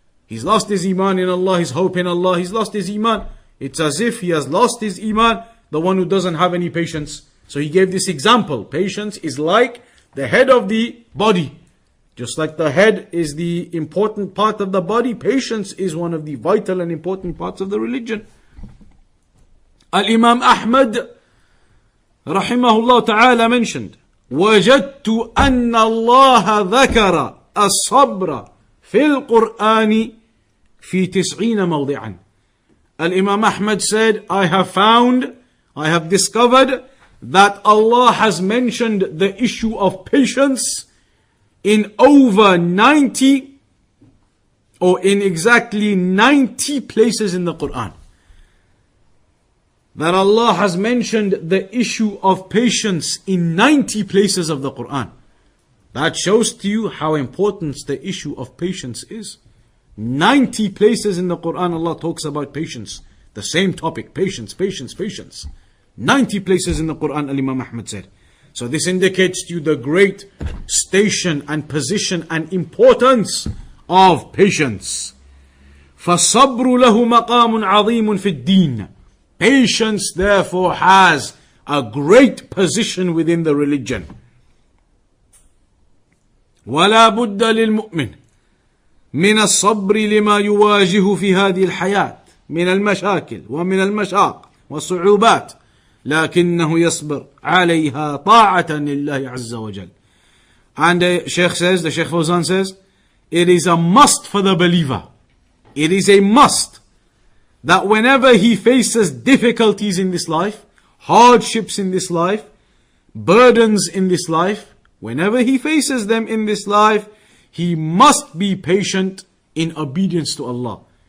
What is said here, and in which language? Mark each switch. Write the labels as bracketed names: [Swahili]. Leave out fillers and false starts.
[English] He's lost his iman in Allah, his hope in Allah, he's lost his iman. It's as if he has lost his iman, the one who doesn't have any patience. So he gave this example. Patience is like the head of the body. Just like the head is the important part of the body, patience is one of the vital and important parts of the religion. Al-Imam Ahmad rahimahullah ta'ala mentioned, [Arabic] وَجَدْتُ أَنَّ اللَّهَ ذَكَرَ الصَّبْرَ فِي الْقُرْآنِ فِي 90 موضعا. [English] Al-Imam Ahmad said, I have discovered that Allah has mentioned the issue of patience in over 90 or in exactly 90 places in the Quran. That Allah has mentioned the issue of patience in 90 places of the Quran. That shows to you how important the issue of patience is. 90 places in the Quran Allah talks about patience. The same topic, patience, patience, patience. 90 places in the Quran, Al-Imam Ahmad said. So this indicates to you the great station and position and importance of patience. [Arabic] فَالصَّبْرُ لَهُ مَقَامٌ عَظِيمٌ فِي الدِّينِ. [English] Patience therefore has a great position within the religion. [Arabic] وَلَا بُدَّ لِلْمُؤْمِنِ مِنَ الصَّبْرِ لِمَا يُوَاجِهُ فِي هَذِهِ الْحَيَاةِ من المشاكل ومن المشاق والصعوبات لكنه يصبر عليها طاعة لله عز وجل. [English] And the Shaykh says, the Shaykh Fawzaan says, it is a must for the believer. It is a must that whenever he faces difficulties in this life, hardships in this life, burdens in this life, whenever he faces them in this life, he must be patient in obedience to Allah.